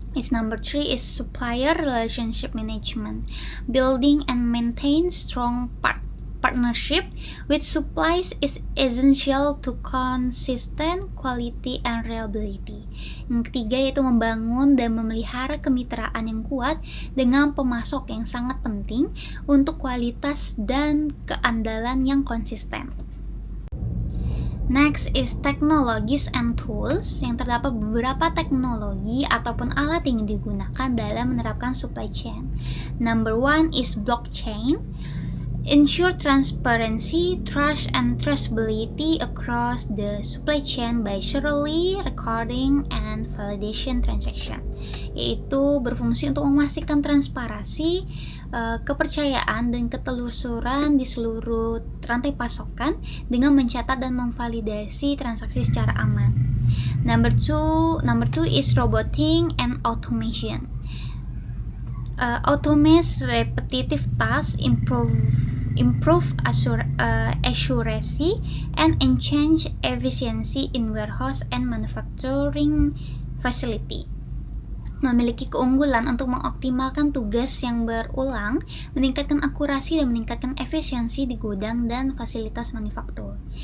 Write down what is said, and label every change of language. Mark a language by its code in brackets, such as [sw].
[en] Number 3 is supplier relationship management. Building and maintain strong partnership with suppliers is essential to consistent quality and reliability. [id] Yang ketiga yaitu membangun dan memelihara kemitraan yang kuat dengan pemasok yang sangat penting untuk kualitas dan keandalan yang konsisten. [en] Next is technologies and tools. [id] Yang terdapat beberapa teknologi ataupun alat yang digunakan dalam menerapkan supply chain. [en] Number 1 is blockchain. Ensure transparency, trust, and traceability across the supply chain by thoroughly recording and validation transaction. [id] Yaitu berfungsi untuk memastikan transparansi, kepercayaan, dan ketelusuran di seluruh rantai pasokan dengan mencatat dan memvalidasi transaksi secara aman. [en] Number two is roboting and automation. Automate repetitive tasks, improve accuracy, and enhance efficiency in warehouse and manufacturing facility. [id] Memiliki keunggulan untuk mengoptimalkan tugas yang berulang, meningkatkan akurasi dan meningkatkan efisiensi di gudang dan fasilitas manufaktur.